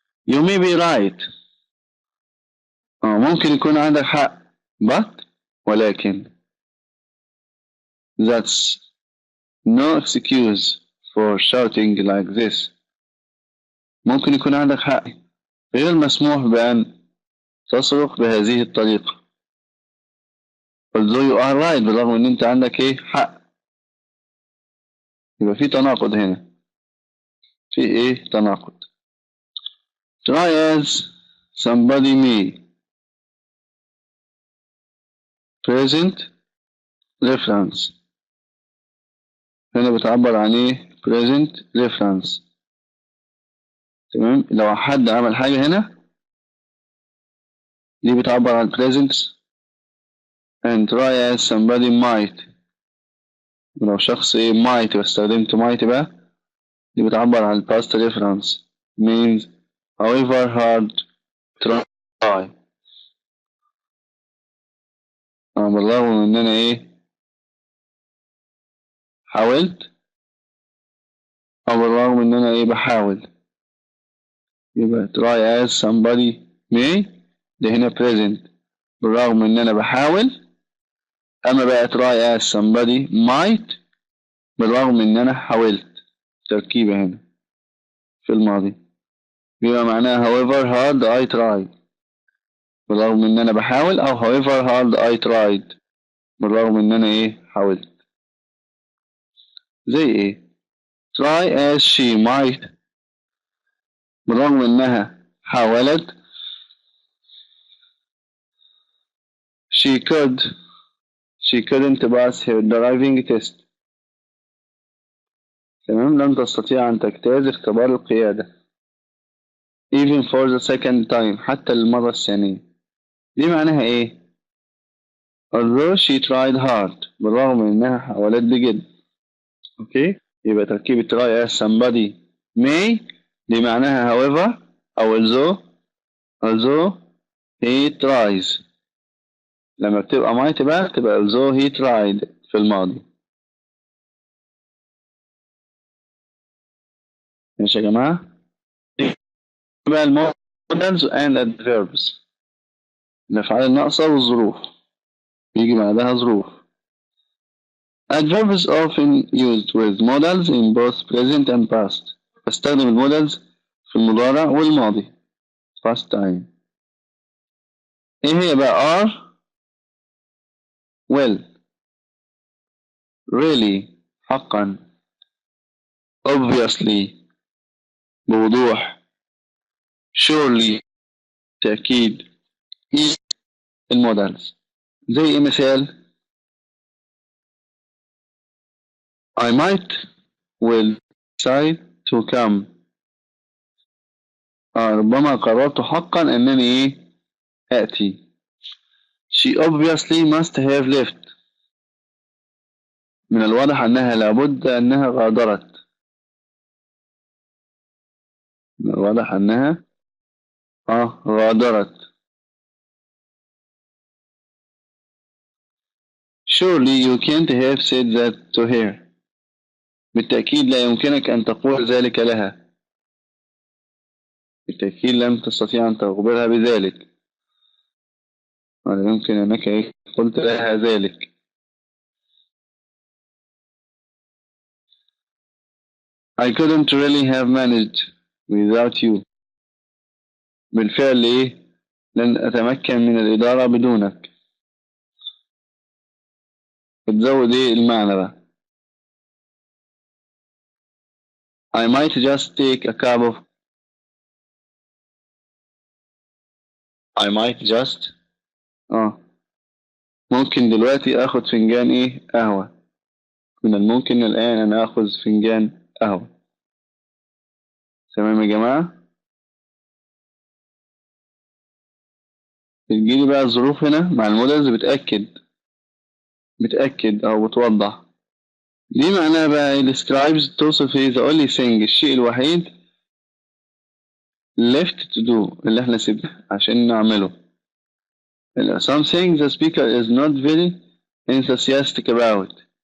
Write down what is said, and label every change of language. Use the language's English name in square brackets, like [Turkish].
[English] You may be right. [Arabic] ممكن يكون عندك حق [English] but [Arabic] ولكن [English] that's no excuse for shouting like this. [Arabic] ممكن يكون عندك حق، غير مسموح بأن تصرخ بهذه الطريقة. [English] although you are right، [Arabic] بالرغم ان انت عندك ايه حق. يبقى في تناقض هنا، في ايه تناقض. [English] try as somebody may. [Arabic] present reference. هنا بتعبر عن ايه present reference. تمام. لو حد عمل حاجة هنا دي بتعبر عن present. [English] and try as somebody might. [Arabic] ولو شخص ايه might واستخدمت might بقى دي بتعبر عن [English] past reference means however hard try. [Arabic] بالرغم من ان انا ايه حاولت، او بالرغم ان انا ايه بحاول. يبقى [English] try as somebody may [Arabic] ده هنا present بالرغم ان انا بحاول. اما بقى [English] try as somebody might [Arabic] بالرغم ان انا حاولت. تركيبة هنا في الماضي بيبقى معناها [English] however hard I tried [Arabic] بالرغم ان انا بحاول، او however hard I tried بالرغم ان انا ايه حاولت. زي ايه [English] try as she might [Arabic] بالرغم انها حاولت. [English] she couldn't pass her driving test. [Arabic] تمام. لم تستطيع ان تجتاز اختبار القيادة [English] even for the second time [Arabic] حتى المرة الثانية. دي معناها ايه [English] although she tried hard [Arabic] بالرغم انها حاولت بجد. اوكي. يبقى تركيبة [English] try as somebody may [Arabic] دي معناها however او [English] although he tries. [Arabic] لما بتبقى might بقى تبقى [English] although he tried [Arabic] في الماضي. ماشي يا جماعة. بقى المودلز and adverbs الأفعال الناقصة والظروف بيجي بعدها ظروف. [English] Adverbs often used with modals in both present and past. [Arabic] بستخدم المودلز في المضارع والماضي past time. ايه هي بقى are will really حقا obviously بوضوح surely تأكيد. المودلز زي ايه مثال [English] I might will decide to come. [Arabic] ربما قررت حقا أنني إيه آتي. [English] She obviously must have left. [Arabic] من الواضح أنها لابد أنها غادرت. من الواضح أنها غادرت. [English] Surely you can't have said that to her. [Arabic] بالتأكيد لا يمكنك أن تقول ذلك لها. بالتأكيد لم تستطيع أن تخبرها بذلك، ولا يمكن أنك قلت لها ذلك. [English] I couldn't really have managed without you. [Arabic] بالفعل لن أتمكن من الإدارة بدونك. بتزود المعنى بقى. [English] I might just take a cup of I might just [Arabic] ممكن دلوقتي آخد فنجان قهوة. من الممكن الآن أنا آخذ فنجان قهوة. تمام يا جماعة. بتجيلي بقى الظروف هنا مع المودلز بتأكد أو بتوضح. دي معناها بقى إيه؟ describes توصف ايه [English] the only thing [Arabic] الشيء الوحيد [English] left to do [Arabic] اللي احنا سيبنا عشان نعمله. [English] something the speaker is not very enthusiastic about.